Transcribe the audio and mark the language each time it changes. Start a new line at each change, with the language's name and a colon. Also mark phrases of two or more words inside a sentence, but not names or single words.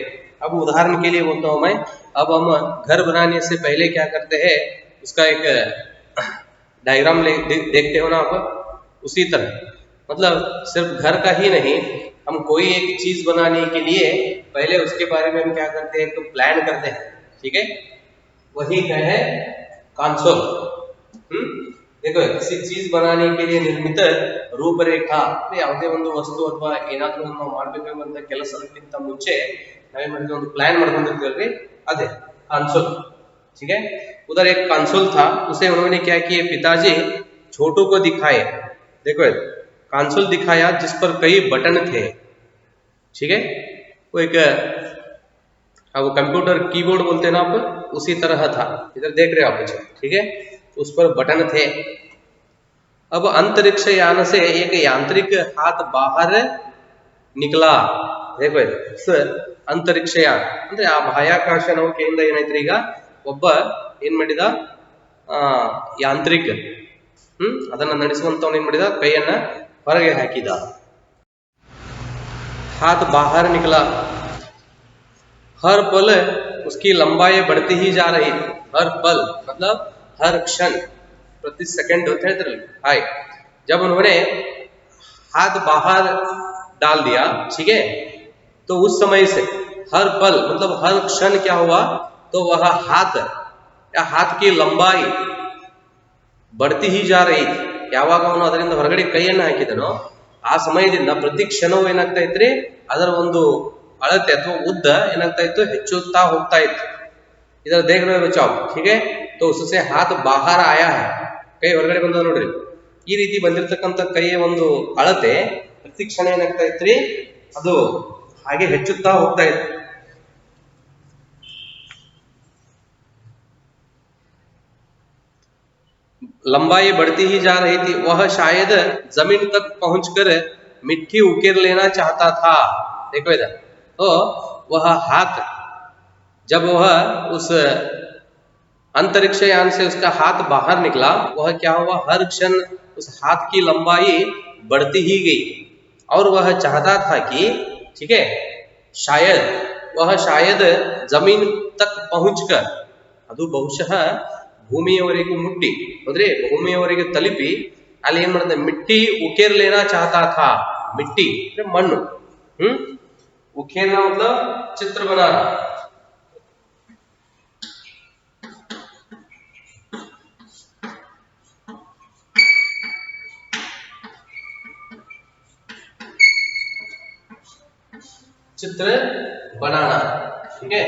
Hindi: अब उदाहरण के लिए बोलता हूं मैं, अब हम घर बनाने से पहले क्या करते हैं, उसका एक डायग्राम देखते हो ना आप, उसी तरह मतलब सिर्फ घर का ही नहीं, हम कोई एक चीज बनाने के लिए पहले उसके बारे में हम क्या करते हैं, तो प्लान करते हैं, ठीक है। वही क्या है, कंसोल। देखो किसी चीज बनाने के लिए निर्मित
Kannada: ರೂಪರೇಖಾ ಯಾವುದೇ ಒಂದು ವಸ್ತು ಅಥವಾ ಏನಾದರೂ ನಾವು ಮಾಡಬೇಕಂತ ಕೆಲಸಕ್ಕಿಂತ ಮುಂಚೆ ನಾವೇನ್ ಮಾಡಿದ್ವಿ, ಒಂದು ಪ್ಲಾನ್ ಮಾಡ್ಕೊಂಡಿರ್ತೀವಲ್ರಿ, ಅದೇ
Hindi: कंसोल, ठीक है। उधर एक कंसोल था, उसे उन्होंने क्या किया, पिताजी छोटू को दिखाए, देखो कंसोल दिखाया जिस पर कई बटन थे, ठीक है। वो एक वो कंप्यूटर कीबोर्ड बोलते हैं ना आप, उसी तरह था, इधर देख रहे हो आप, ठीक है। उस पर बटन थे। अब अंतरिक्ष यान से एक यांत्रिक हाथ बाहर निकला, देखो
Kannada: ಅಂತರಿಕ್ಷ ಯಾನ ಅಂದ್ರೆ ಆ ಬಾಹ್ಯಾಕಾಶ ನೌಕೆಯಿಂದ ಏನಾಯ್ತ್ರಿ, ಈಗ ಒಬ್ಬ ಏನ್ ಮಾಡಿದ, ಯಾಂತ್ರಿಕ ಅದನ್ನ ನಡೆಸುವಂತವನು ಏನ್ ಮಾಡಿದ, ಕೈಯನ್ನ ಹೊರಗೆ ಹಾಕಿದ।
Hindi: हाथ बाहर निकला, हर पल उसकी लंबाई बढ़ती ही जा रही थी, हर पल मतलब हर क्षण, प्रति सेकंड होते हैं हाय। जब उन्होंने हाथ बाहर डाल दिया, ठीक है, तो उस समय से हर पल मतलब हर क्षण क्या हुआ, तो वह हाथ या हाथ की लंबाई बढ़ती ही जा रही थी।
Kannada: ಯಾವಾಗ ಅವನು ಅದರಿಂದ ಹೊರಗಡೆ ಕೈಯನ್ನು ಹಾಕಿದನೋ ಆ ಸಮಯದಿಂದ ಪ್ರತಿ ಕ್ಷಣವೂ ಏನಾಗ್ತಾ ಇತ್ರಿ, ಅದರ ಒಂದು ಅಳತೆ ಅಥವಾ ಉದ್ದ ಏನಾಗ್ತಾ ಇತ್ತು, ಹೆಚ್ಚುತ್ತಾ ಹೋಗ್ತಾ ಇತ್ತು।
Hindi: ಇದರ देख रहे हो बच्चों, ठीक है। तो उससे हाथ बाहर आया है,
Kannada: ಕೈ ಹೊರಗಡೆ ಬಂದ ನೋಡ್ರಿ। ಈ ರೀತಿ ಬಂದಿರತಕ್ಕಂತ ಕೈಯ ಒಂದು ಅಳತೆ ಪ್ರತಿ ಕ್ಷಣ ಏನಾಗ್ತಾ ಇತ್ರಿ, ಅದು ಹಾಗೆ ಹೆಚ್ಚುತ್ತಾ ಹೋಗ್ತಾ ಇತ್ತು।
Hindi: लंबाई बढ़ती ही जा रही थी, वह शायद जमीन तक पहुंचकर मिट्टी उकेर लेना चाहता था, देखो इधर। तो वह हाथ, जब वह उस अंतरिक्ष यान से उसका हाथ बाहर निकला, वह क्या हुआ, हर क्षण उस हाथ की लंबाई बढ़ती ही गई, और वह चाहता था कि, ठीक है, शायद वह शायद जमीन तक पहुंचकर,
Kannada: ಅದು ಬಹುಶಃ ಭೂಮಿಯವರೆಗೂ ಮುಟ್ಟಿ, ಅಂದ್ರೆ ಭೂಮಿಯವರೆಗೆ ತಲುಪಿ ಅಲ್ಲಿ ಏನ್ ಮಾಡಿದೆ,
Hindi: मिट्टी उकेर लेना चाहता था,
Kannada: ಮಿಟ್ಟಿ ಅಂದ್ರೆ ಮಣ್ಣು,
Hindi: उकेरना मतलब चित्र बनाना, चित्र बनाना, ठीक है।